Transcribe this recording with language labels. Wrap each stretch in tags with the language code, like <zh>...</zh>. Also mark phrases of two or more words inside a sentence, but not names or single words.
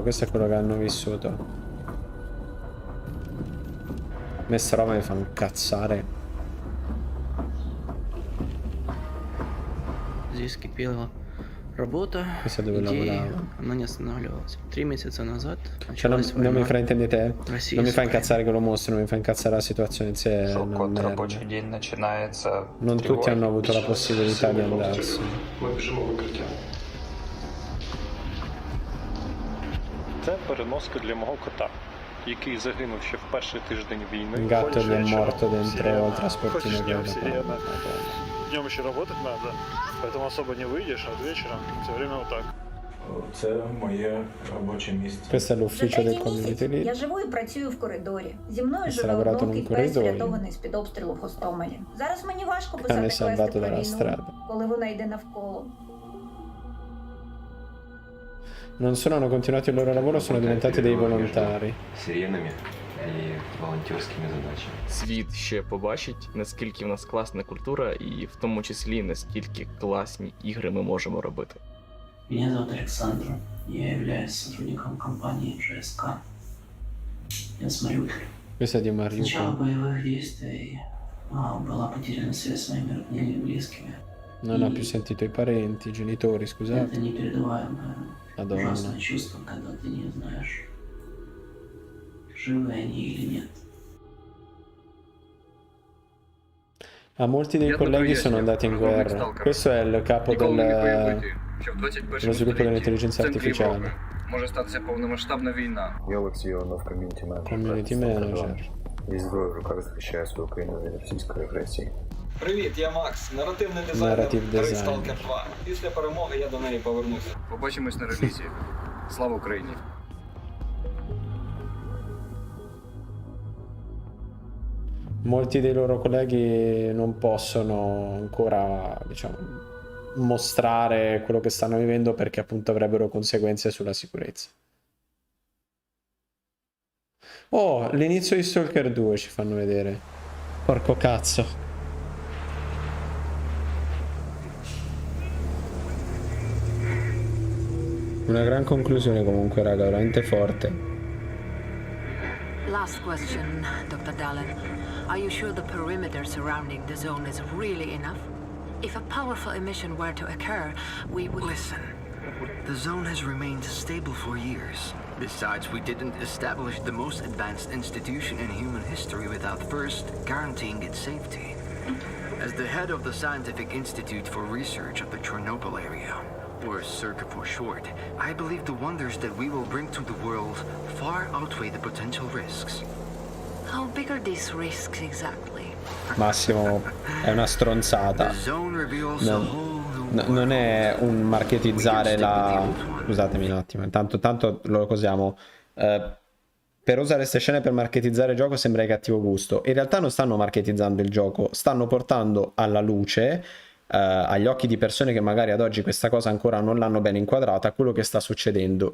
<it>Questo è quello che hanno vissuto. Me sta roba mi fa incazzare.</it> <ru>Здесь кипела работа, идеи, она не останавливалась. 3 месяца назад началась</ru> <it>non mi fraintendete, Россия non mi fa incazzare che lo mostro, non mi fa incazzare la situazione in sé. Non tutti hanno avuto la possibilità di andarsene.</it> <uk>Це переноска для мого кота, який загинув ще в перший тиждень війни.</uk> <it>Un gatto che è morto dentro il trasportino che</it> <ru>Днем еще работать надо, поэтому особо не выйдешь, а вечером все время вот так.</ru> <uk>Це моє робоче місце.</uk> <it>Questo è l'ufficio del</it> <en>community lead.</en> <uk>Я живу і працюю в коридорі. Зі мною живе однокий пес, врятований з-під обстрілу в Гостомелі. Зараз мені важко писати квести про війну, коли вона йде навколо.</uk> <it>Non solo hanno continuato il loro lavoro, sono diventati dei volontari.</it> <uk>Сиренами і волонтерськими задачами. Світ ще побачить, наскільки в нас класна культура, і в тому числі, наскільки класні ігри ми можемо робити.</uk> <ru>Меня зовут Александр. Я являюсь сотрудником компании ЖСК. Я с Мариуполя.</ru> <it>Questo è di Mariupol.</it> <ru>С начала боевых действий была потеряна связь с своими родными и близкими.</ru> <it>Non ha più sentito i parenti, i genitori, scusate.</it> <ru>Это непередаваемое,</ru> <it>Madonna.</it> <ru>ужасное чувство, когда ты не знаешь, живы они или нет.</ru> <it>Molti dei colleghi sono andati in guerra. Questo è il capo dello sviluppo dell'intelligenza artificiale.</it> <uk>Може статися повномасштабна війна. Я Олексій Іванов, ком'юніті менеджер.</uk> <en>Community manager.</en> <uk>Зі зброєю в руках захищає свою країну від російської агресії. Привіт, я Макс, наративний дизайнер гри Stalker 2. Після перемоги я до неї повернуся. Побачимось на релізі. Слава Україні!</uk> <it>Molti dei loro colleghi non possono ancora, diciamo, mostrare quello che stanno vivendo perché appunto avrebbero conseguenze sulla sicurezza. Oh, l'inizio di Stalker 2 ci fanno vedere. Porco cazzo. Una gran conclusione comunque, raga, veramente forte.</it> <en>Last question, Dr. Dallin. Are you sure the perimeter surrounding the zone is really enough? If a powerful emission were to occur, we would... Listen, the zone has remained stable for years. Besides, we didn't establish the most advanced institution in human history without first guaranteeing its safety. As the head of the Scientific Institute for Research of the Chernobyl area, or CERC for short, I believe the wonders that we will bring to the world far outweigh the potential risks. How big are these risks exactly?</en> <it>Massimo, è una stronzata. Non è un marketizzare la... Scusatemi un attimo, tanto lo cosiamo. Per usare queste scene per marketizzare il gioco sembra di cattivo gusto. In realtà non stanno marketizzando il gioco, stanno portando alla luce, agli occhi di persone che magari ad oggi questa cosa ancora non l'hanno ben inquadrata, quello che sta succedendo.</it>